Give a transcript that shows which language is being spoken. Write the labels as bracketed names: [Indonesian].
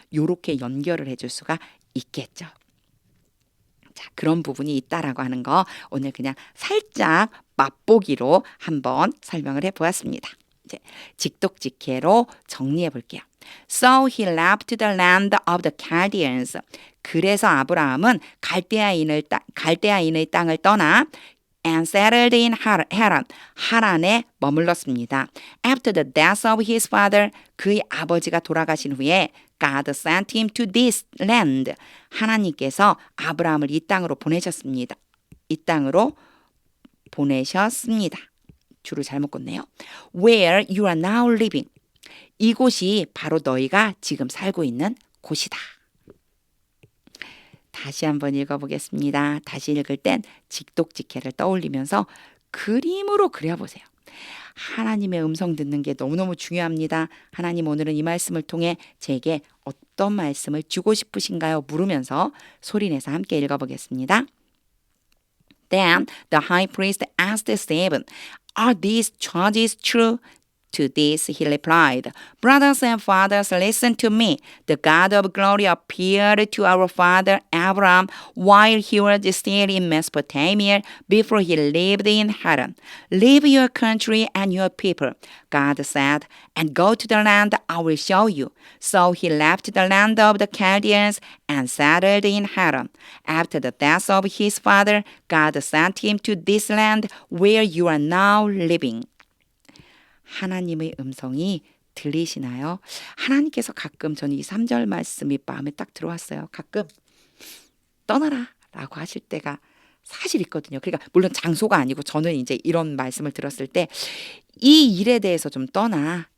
[Korean] 요렇게 연결을 해줄 수가 있겠죠. 자, 그런 부분이 있다라고 하는 거 오늘 그냥 살짝 맛보기로 한번 설명을 해보았습니다. 이제 직독직해로 정리해 볼게요. [English] So he left the land of the Chaldeans. [Korean] 그래서 아브라함은 갈대아인의 땅을 떠나 [English] and settled in Haran. [Korean] 하란에 머물렀습니다. [English] After the death of his father, [Korean] 그의 아버지가 돌아가신 후에 [English] God sent him to this land. [Korean] 하나님께서 아브라함을 이 땅으로 보내셨습니다. 이 땅으로 보내셨습니다. 줄을 잘못 긋네요. [English] Where you are now living. [Korean] 이곳이 바로 너희가 지금 살고 있는 곳이다. 다시 한번 읽어보겠습니다. 다시 읽을 땐 직독직해를 떠올리면서 그림으로 그려보세요. 하나님의 음성 듣는 게 너무너무 중요합니다. 하나님 오늘은 이 말씀을 통해 제게 어떤 말씀을 주고 싶으신가요? 물으면서 소리내서 함께 읽어보겠습니다. [English] Then the high priest asked Stephen, Are these charges true? To this he replied, Brothers and fathers, listen to me. The God of glory appeared to our father Abraham while he was still in Mesopotamia before he lived in Haran. Leave your country and your people, God said, and go to the land I will show you. So he left the land of the Chaldeans and settled in Haran. After the death of his father, God sent him to this land where you are now living. [Korean] 하나님의 음성이 들리시나요? 하나님께서 가끔 저는 이 3절 말씀이 마음에 딱 들어왔어요. 가끔 떠나라 라고 하실 때가 사실 있거든요. 그러니까 물론 장소가 아니고 저는 이제 이런 말씀을 들었을 때 이 일에 대해서 좀 떠나.